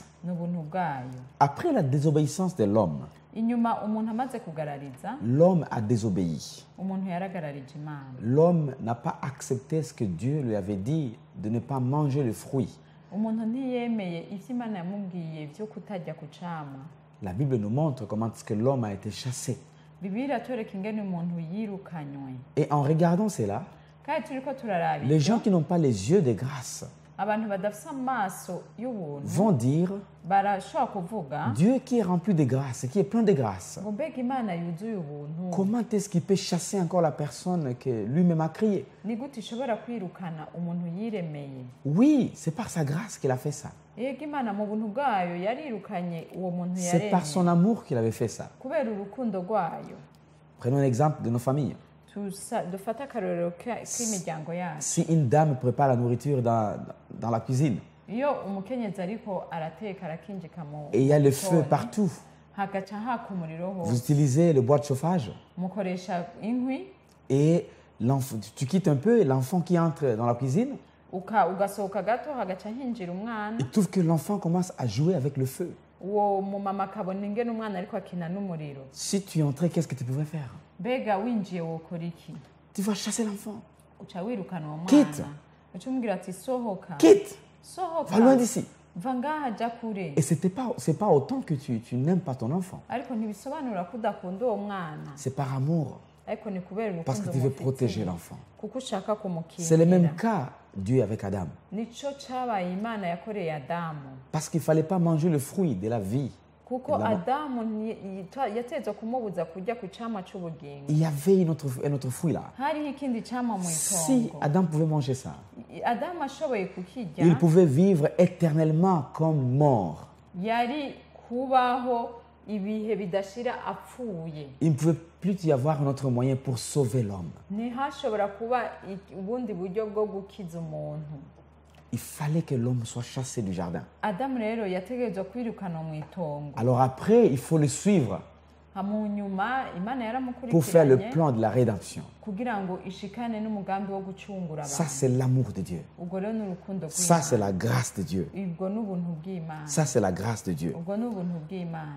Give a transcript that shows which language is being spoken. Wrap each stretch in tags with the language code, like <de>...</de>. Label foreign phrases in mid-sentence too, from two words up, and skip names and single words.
<rn>Ni ubuntu bwayo.</rn> <fr>Après la désobéissance de l'homme,</fr> <rn>Inyuma umuntu amaze kugarariza,</rn> <fr>l'homme a désobéi.</fr> <rn>umuntu yaragararije Imana.</rn> <fr>L'homme n'a pas accepté ce que Dieu lui avait dit de ne pas manger le fruit.</fr> <rn>Umuntu ntiyemeye ivyo Imana yamubwiye vyo kutarya ku camwa.</rn> <fr>La Bible nous montre comment est-ce que l'homme a été chassé.</fr> <rn>Bibiliya iratwereka ingene umuntu yirukanywe.</rn> <fr>Et en regardant cela,</fr> <rn>Kandi turiko turaraba</rn> <fr>les</fr> <rn>ivyo,</rn> <fr>gens qui n'ont pas les yeux de grâce</fr> <rn>abantu badafise amaso y'ubuntu</rn> <fr>vont dire</fr> <rn>barashobora kuvuga</rn> <fr>Dieu qui est rempli de grâce, qui est plein de grâce,</fr> <rn>ngo mbega Imana yuzuye ubuntu</rn> <fr>comment est-ce qu'il peut chasser encore la personne que lui-même a créée?</fr> <rn>ni gute ishobora kwirukana umuntu yiremeye?</rn> <fr>Oui, c'est par sa grâce qu'il a fait ça.</fr> <rn>Yego Imana mu buntu bwayo yarirukanye uwo muntu</rn> <fr>C'est par son</fr> <rn>yaremye</rn> <fr>amour qu'il avait fait ça.</fr> <rn>kubera urukundo rwayo.</rn> <fr>Prenons l'exemple de nos familles.</fr> <rn>Dufate akarorero k'imiryango yacu.</rn> <fr>Si une dame prépare la nourriture dans la cuisine</fr> <rn>Iyo umukenyezi ariko arateka arakinjika mu</rn> <fr>et il y a le feu</fr> <rn>gikoni,</rn> <fr>partout,</fr> <rn>hagaca haka umuriro</rn> <fr>vous</fr> <rn>hose,</rn> <fr>utilisez le bois de chauffage</fr> <rn>mukoresha inkwi</rn> <fr>et tu quittes un peu l'enfant qui entre dans la cuisine,</fr> <rn>ugasohoka gato hagaca hinjira umwana,</rn> <fr>il trouve que l'enfant commence à jouer avec le feu.</fr> <rn>uwo mumama akabona ingene umwana ariko akina n'umuriro.</rn> <fr>Si tu entrais, qu'est-ce que tu pouvais faire?</fr> <rn>Mbega winjiye wokora iki?</rn> <fr>Tu vas chasser l'enfant.</fr> <rn>Uca wirukana uwo</rn> <fr>Quitte.</fr> <rn>mwana, uca umubwira ati sohoka,</rn> <fr>Quitte,</fr> <rn>sohoka,</rn> <fr>va loin d'ici.</fr> <rn>va ngaha jya kure.</rn> <fr>Et c'est pas autant que tu n'aimes pas ton enfant.</fr> <rn>Ariko ntibisobanura ko udakunda uwo mwana,</rn> <fr>C'est par amour,</fr> <rn>ariko ni kubera</rn> <fr>parce que</fr> <rn>urukundo</rn> <fr>tu veux</fr> <rn>umufitiye,</rn> <fr>protéger l'enfant.</fr> <rn>kuko ushaka</rn> <fr>C'est le même</fr> <rn>kumukingira.</rn> <fr>cas Dieu avec Adam.</fr> <rn>Nico cabaye Imana yakoreye Adamu,</rn> <fr>Parce qu'il ne fallait pas manger le fruit de la vie.</fr> <rn>kuko Adamu yatezwe kumubuza kurya ku camwa c'ubugingo.</rn> <fr>Il y avait un autre fruit là.</fr> <rn>Hariho ikindi camwa mu</rn> <fr>Si</fr> <rn>itongo.</rn> <fr>Adam pouvait manger ça,</fr> <rn>Adamu ashoboye kukirya,</rn> <fr>il pouvait vivre éternellement comme mort.</fr> <rn>yari kubaho ibihe bidashira apfuye.</rn> <fr>Il ne pouvait plus y avoir un autre moyen pour sauver l'homme.</fr> <rn>Ntihashobora kuba ubundi buryo bwo gukiza umuntu.</rn> <fr>Il fallait que l'homme soit chassé du jardin.</fr> <rn>Adamu rero yategerezwa kwirukanwa mu itongo.</rn> <fr>Alors après, il faut le suivre</fr> <rn>Mu nyuma Imana</rn> <fr>pour faire le</fr> <rn>yaramukurikiranye</rn> <fr>plan de la rédemption.</fr> <rn>kugira ngo ishikane n'umugambi wo gucungura</rn> <fr>Ça,</fr> <rn>abantu.</rn> <fr>c'est l'amour de Dieu.</fr> <rn>Ubwo rero ni urukundo</rn> <fr>Ça, c'est</fr> <rn>rw'Imana.</rn> <fr>la grâce de Dieu.</fr> <rn>Ubwo ni ubuntu bw'Imana.</rn> <fr>Ça, c'est la grâce de Dieu.</fr> <rn>Ubwo ni ubuntu bw'Imana.</rn>